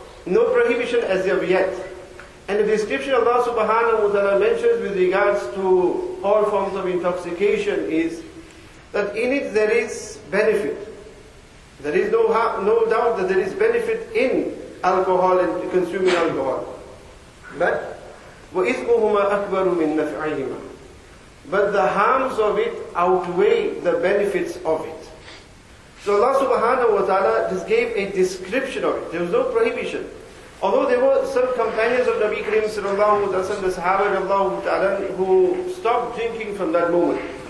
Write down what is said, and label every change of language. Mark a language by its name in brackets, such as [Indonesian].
[English] No prohibition as of yet. And the description Allah subhanahu wa ta'ala mentions with regards to all forms of intoxication is that in it there is benefit. There is no doubt that there is benefit in alcohol and consuming alcohol. [Arabic] But وَإِثْمُهُمَا أَكْبَرُ مِنْ نَفْعِهِمَا. [English] But the harms of it outweigh the benefits of it. So Allah subhanahu wa ta'ala just gave a description of it. There was no prohibition. Although there were some companions of Nabi Karim sallallahu alaihi wasallam, the Sahaba radiallahu ta'ala, who stopped drinking from that moment.